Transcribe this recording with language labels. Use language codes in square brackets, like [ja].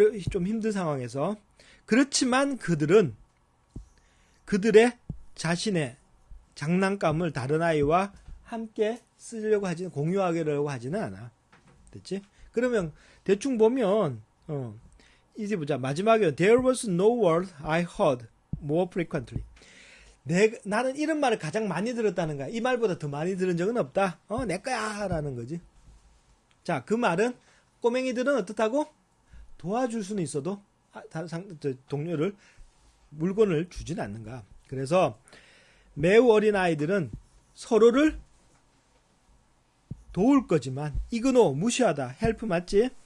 [ko] 좀 힘든 상황에서. 그렇지만 그들은 그들의 자신의 장난감을 다른 아이와 함께 쓰려고 공유하려고 하지는 않아. 됐지? 그러면 대충 보면 이제 보자. [en] 마지막에 There was no word I heard more frequently. [ko] 나는 이런 말을 가장 많이 들었다는 거야. 이 말보다 더 많이 들은 적은 없다. 내 거야 라는 거지. 자, 그 말은 꼬맹이들은 어떻다고? 도와줄 수는 있어도 동료를 물건을 주진 않는가. 그래서 매우 어린 아이들은 서로를 도울 거지만 이그노 무시하다. 헬프 맞지?